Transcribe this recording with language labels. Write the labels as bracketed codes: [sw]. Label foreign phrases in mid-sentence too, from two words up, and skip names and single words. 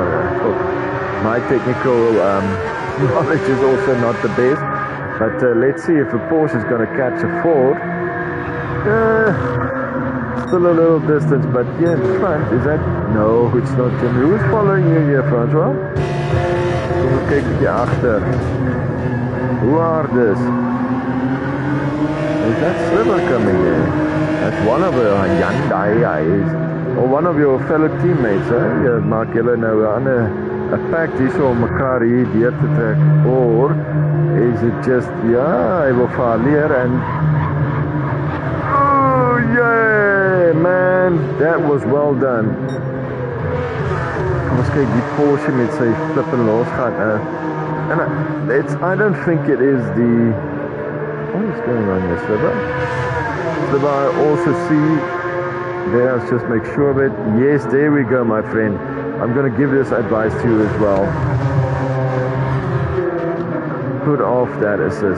[en] My technical knowledge is also not the best, but let's see if a Porsche is going to catch a Ford. still a little distance, but here in front, is that? No, it's not Jimmy. Who's following you here, Francois? [af] Kom ek kyk bietjie agter. [en] Who are this? Is that Sliver coming in? That's one of your Yandai, or one of your fellow teammates, hè? [af] Jy maak julle nou 'n pact hier so om mekaar hier deur te trek, [en] or is it just, [af] ja, hy wil verleer en [en] oh yeah, man, that was well done. [af] Kom ons kyk die Porsche met sy flippin losgaan. [en] And I don't think it is the, what is going on here, Sliver? Sliver, I also see, there, let's just make sure of it. Yes, there we go, my friend. I'm going to give this advice to you as well. Put off that assist.